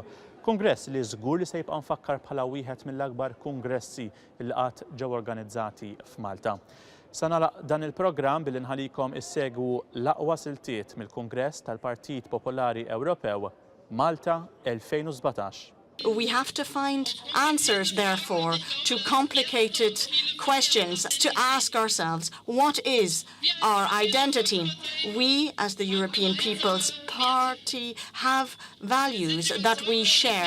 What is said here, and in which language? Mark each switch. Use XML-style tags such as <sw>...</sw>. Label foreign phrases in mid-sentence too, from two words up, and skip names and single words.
<mt>Kongress li żgur li se jibqa' mfakkar bħala wieħed mill-akbar kongressi li qatt ġew organizzati f'Malta. Sa nagħlaq dan il-programm billi nħallikom issegwu l-aqwa siltiet mill-Kungress tal-Partit Popolari Ewropew Malta 2017.</mt> <en>We have to find answers, therefore, to complicated questions, to ask ourselves, what is our identity? We, as the European People's Party, have values that we share.</en>